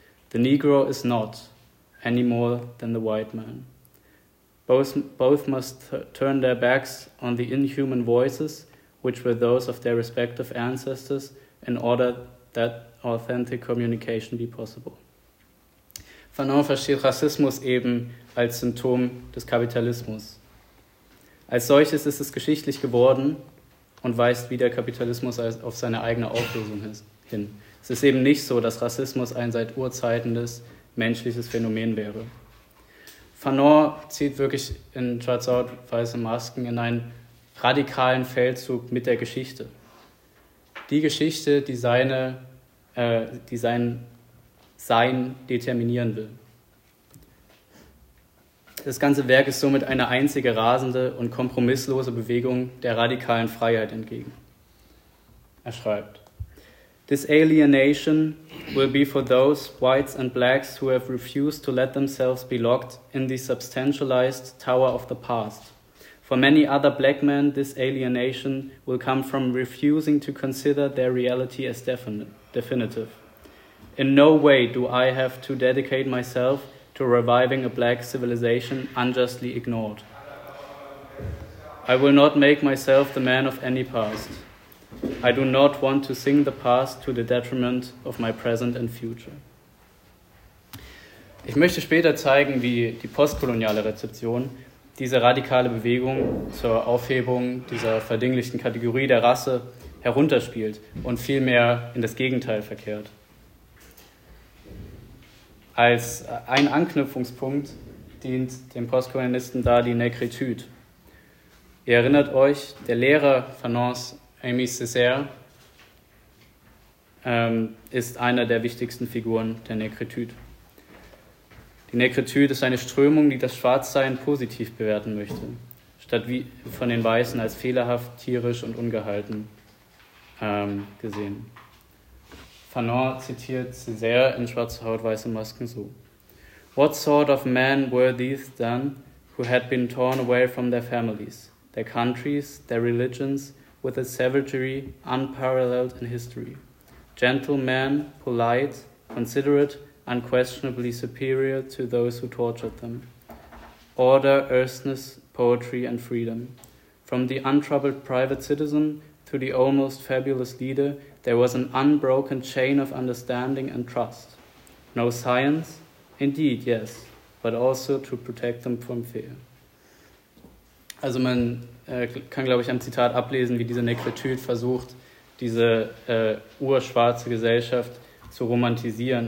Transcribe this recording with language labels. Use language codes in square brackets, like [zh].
[en] The Negro is not any more than the white man. Both must turn their backs on the inhuman voices, which were those of their respective ancestors, in order that authentic communication be possible. [de] Fanon versteht Rassismus eben als Symptom des Kapitalismus. Als solches ist es geschichtlich geworden und weist wieder Kapitalismus auf seine eigene Auflösung hin. Es ist eben nicht so, dass Rassismus ein seit urzeitendes menschliches Phänomen wäre. Fanon zieht wirklich in Schwarz-Out, weiße Masken in einen radikalen Feldzug mit der Geschichte. Die Geschichte, die sein Sein determinieren will. Das ganze Werk ist somit eine einzige rasende und kompromisslose Bewegung der radikalen Freiheit entgegen. Er schreibt: [en] This alienation will be for those whites and blacks who have refused to let themselves be locked in the substantialized tower of the past. For many other black men, this alienation will come from refusing to consider their reality as definitive. In no way do I have to dedicate myself to reviving a black civilization unjustly ignored. I will not make myself the man of any past. I do not want to sing the past to the detriment of my present and future. [de] Ich möchte später zeigen, wie die postkoloniale Rezeption diese radikale Bewegung zur Aufhebung dieser verdinglichten Kategorie der Rasse herunterspielt und vielmehr in das Gegenteil verkehrt. Als ein Anknüpfungspunkt dient dem Postkolonialisten da die Negritude. Ihr erinnert euch, der Lehrer Fanons, Aimé Césaire, ist einer der wichtigsten Figuren der Negritude. Die Negritude ist eine Strömung, die das Schwarzsein positiv bewerten möchte, statt wie von den Weißen als fehlerhaft, tierisch und ungehalten gesehen. Fanon zitiert Césaire in Schwarze Haut, weiße Masken so: [en] What sort of men were these then, who had been torn away from their families, their countries, their religions, with a savagery unparalleled in history? Gentlemen, polite, considerate, unquestionably superior to those who tortured them. Order, earnestness, poetry, and freedom. From the untroubled private citizen to the almost fabulous leader, there was an unbroken chain of understanding and trust. No science? Indeed, yes, but also to protect them from fear. [de] Also man kann, glaube ich, am Zitat ablesen, wie diese Negritude versucht, diese urschwarze Gesellschaft zu romantisieren.